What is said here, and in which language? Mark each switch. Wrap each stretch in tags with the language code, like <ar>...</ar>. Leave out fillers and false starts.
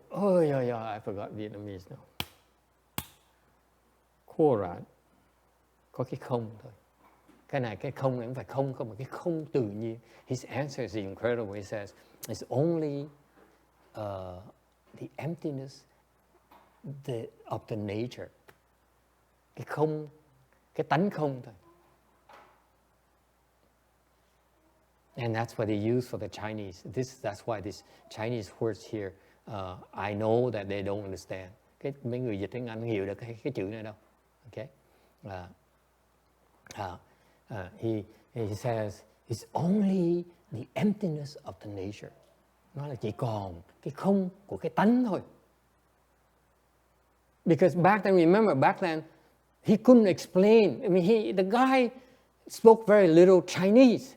<en>Oh yeah, I forgot Vietnamese now.</en> <vi>Quran có cái không thôi. Cái này cái không này không phải không mà cái không tự nhiên.</vi> <en>His answer is incredible. He says it's only the emptiness of the nature.</en> <vi>Cái không, cái tánh không thôi.</vi> <en>And that's what they use for the Chinese. That's why this Chinese words here, I know that they don't understand.</en> <vi>Mấy người dịch tiếng Anh hiểu được cái chữ này đâu.</vi> <en>Okay? He says it's only the emptiness of the nature.</en> <vi>Nó là chỉ còn cái không của cái tánh thôi.</vi> <en>Because back then, remember, back then, he couldn't explain. I mean, the guy spoke very little Chinese.</en>